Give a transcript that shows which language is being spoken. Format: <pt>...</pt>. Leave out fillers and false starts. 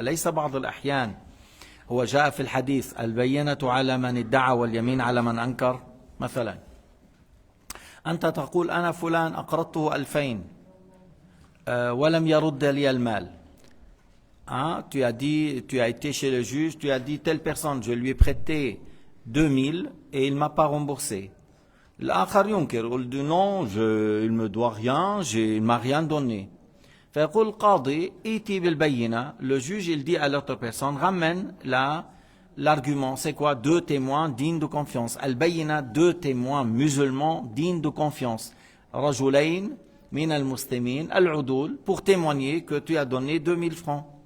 <ar>أليس بعض الأحيان هو جاء في الحديث البينة على من ادعى واليمين على من أنكر. مثلا أنت تقول أنا فلان أقرضته 2000 ولم يرد لي المال.</ar> <fr>Tu as été chez le juge, tu as dit telle personne, je lui ai prêté 2000 et il ne m'a pas remboursé.</fr> <ar>الآخر ينكر يقول</ar> <fr>non, il me doit rien, il m'a rien donné.</fr> <ar>فيقول القاضي ائتي بالبينة.</ar> <fr>Le juge il dit à l'autre personne ramène l'argument. C'est quoi? 2 témoins dignes de confiance.</fr> <ar>البينة</ar> <fr>2 témoins musulmans dignes de confiance.</fr> <ar>رجلين من المسلمين العدول</ar> <fr>pour témoigner que tu as donné 2000 francs.</fr>